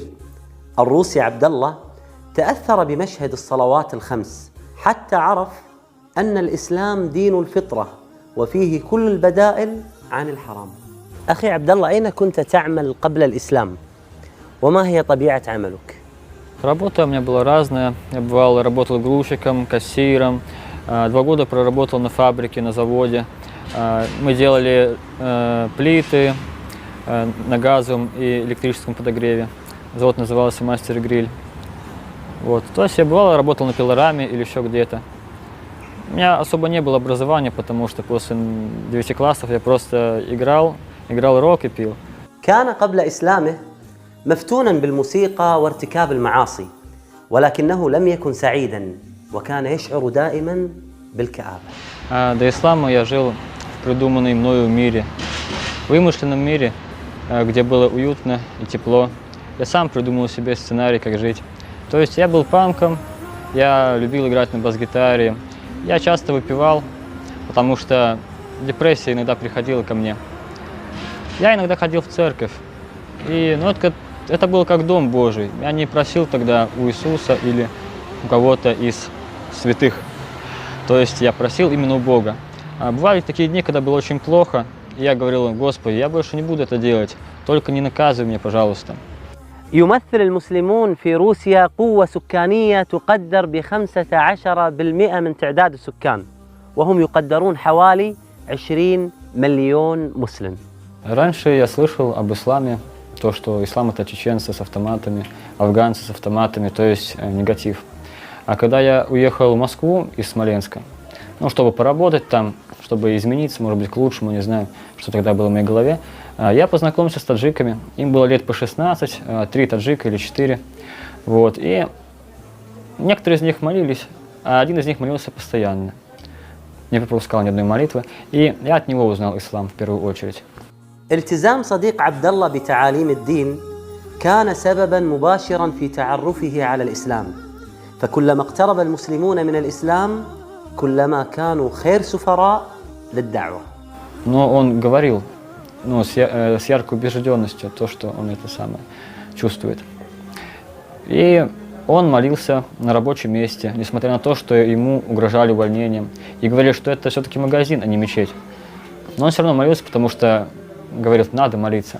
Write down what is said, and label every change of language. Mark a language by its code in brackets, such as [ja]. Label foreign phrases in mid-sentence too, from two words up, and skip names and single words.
[ar] الروسي عبد الله تأثر بمشهد الصلوات الخمس حتى عرف أن الإسلام دين الفطرة وفيه كل البدائل عن الحرام. أخي عبد الله، أين كنت تعمل قبل الإسلام؟ وما هي طبيعة عملك؟ [ru] Работа у меня была разная. Я бывал, работал грузчиком, кассиром. 2 года проработал на фабрике, на заводе. Мы делали плиты на газовом и электрическом подогреве. Завод назывался «Мастер Гриль». Вот. То есть я бывал, работал на пилораме или еще где-то. У меня особо не было образования, потому что после 9 классов я просто играл рок и пил. [ar] كان قبل إسلامه مفتونا بالموسيقى وارتكاب المعاصي، ولكنه لم يكن سعيدا وكان يشعر دائما بالكآبة. [ru] До ислама я жил в придуманном мною мире, вымышленном мире, где было уютно и тепло. Я сам придумал себе сценарий, как жить. То есть я был панком, я любил играть на бас-гитаре, я часто выпивал, потому что депрессия иногда приходила ко мне. Я иногда ходил в церковь, и это было как дом Божий. Я не просил тогда у Иисуса или у кого-то из святых. То есть я просил именно у Бога. Бывали такие дни, когда было очень плохо, и я говорил: Господи, я больше не буду это делать, только не наказывай меня, пожалуйста. [ar] يمثل المسلمون في روسيا قوة سكانية تقدر ب15% من تعداد السكان، وهم يقدرون حوالي 20 مليون مسلم. [ru] Раньше я слышал об исламе, то, что ислам — это чеченцы с автоматами, афганцы с автоматами, то есть негатив. А когда я уехал в Москву из Смоленска, чтобы поработать там, чтобы измениться, может быть, к лучшему, не знаю, что тогда было в моей голове, я познакомился с таджиками. Им было лет по 16, 3 таджика или 4. Вот. И некоторые из них молились, а один из них молился постоянно. Не пропускал ни одной молитвы. И я от него узнал ислам в первую очередь. [ar] التزام صديق عبد الله بتعاليم الدين كان سببا مباشرا في تعرفه على الإسلام، فكلما اقترب المسلمون من الإسلام كلما كانوا خير سفراء للدعوة. [ru] Но он говорил, с яркой убежденностью, то, что он это самое чувствует. И он молился на рабочем месте, несмотря на то, что ему угрожали увольнением. И говорили, что это все-таки магазин, а не мечеть. Но он все равно молился, потому что говорит, надо молиться.